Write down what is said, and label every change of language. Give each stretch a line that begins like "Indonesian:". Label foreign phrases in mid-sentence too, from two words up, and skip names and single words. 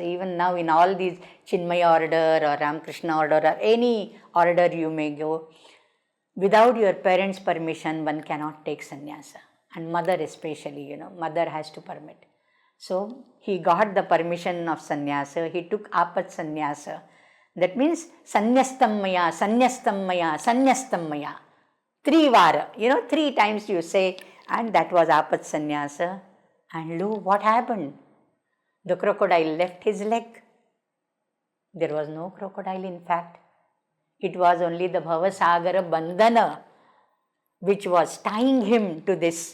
English: Even now in all these Chinmaya order or Ramakrishna order or any order you may go, without your parents' permission, one cannot take sannyasa. And mother especially, mother has to permit. So he got the permission of sannyasa. He took
Sanskrit: apat sannyasa.
English: That means
Sanskrit: sanyastam maya, sanyastam maya, sanyastam maya.
English: 3 vara, 3 times you say, and that was
Sanskrit: apat sannyasa.
English: And lo, what happened? The crocodile left his leg. There was no crocodile, in fact. It was only the
Sanskrit: Bhavasagara Bandhana
English: which was tying him to this.